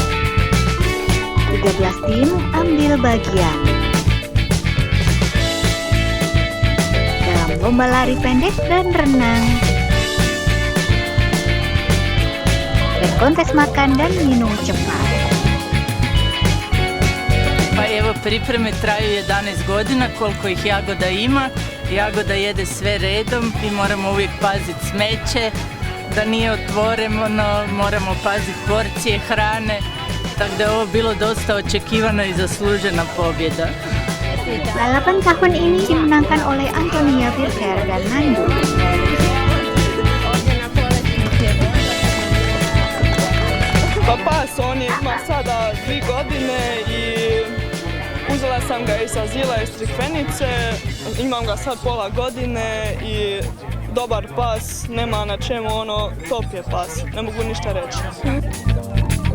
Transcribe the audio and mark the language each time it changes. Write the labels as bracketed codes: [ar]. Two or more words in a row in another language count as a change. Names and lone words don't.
[id] 13 tim ambil bagian dalam lomba lari pendek dan renang, dan kontes makan dan minum cepat. [hr] Pa evo, pripreme traju 11 godina, koliko ih Jagoda ima. Jagoda jede sve redom i moramo uvijek paziti smeće, da nije otvoreno, moramo paziti porcije hrane, tako da je ovo bilo dosta očekivana i zaslužena pobjeda. [id] Balapan tahun ini dimenangkan oleh Antonia Birker dan Nandu. [hr] Pa pas, on ima sada 3 godine i uzela sam ga iz azila iz Crikvenice, imam ga sad pola godine i dobar pas, nema na čemu, top je pas, ne mogu ništa reći.